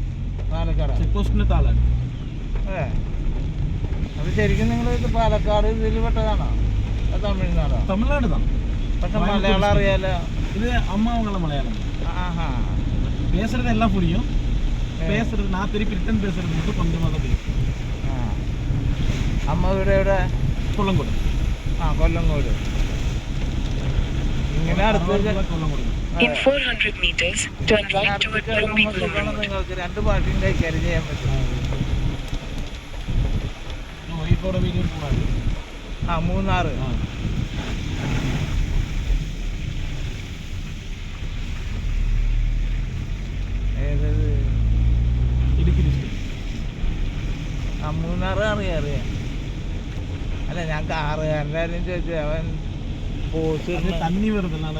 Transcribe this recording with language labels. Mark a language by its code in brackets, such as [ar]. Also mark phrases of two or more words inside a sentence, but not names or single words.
[ml] പാലക്കാട്. ചെക്ക് പോസ്റ്റിന്റെ താളാണ്. അതെ. അത് ശരിക്കും നിങ്ങൾ ഇത് പാലക്കാട് ഇതിൽ പെട്ടതാണോ? അത് തമിഴ്നാടോ? തമിഴ്നാട് தான். പക്ഷെ മലയാളം അറിയാലോ. [ta] இது அம்மா அவங்கள மலையாளம். ஆஹா. பேசுறது எல்லாம் புரியும். பேசுறது நான் திருப்பி ரிட்டன் பேசுறது மட்டும் கொஞ்சமாக தான் தெரியும். [ml] അമ്മ വീട് എവിടെ? കൊല്ലംകോട്. കൊല്ലംകോട്. ഇങ്ങനെ അടുത്ത് കൊല്ലംകോട്. [en] In 400 meters, turn right toward Perambikulam Road. [ml] നിങ്ങൾക്ക് രണ്ട് ഭാഷയും കൈകാര്യം ചെയ്യാൻ പറ്റും. വൈഫോടെ വീഡിയോ കൂടാതെ മൂന്നാറ്. ഏതത്? ഇടുക്കി ഡിസ്ട്രിക്ട്. മൂന്നാറ് അറിയാം. അല്ല ഞാൻ കാറുകാരൻ്റെ കാര്യം ചോദിച്ചു. അവൻ തന്നി വരുന്നതാണ്.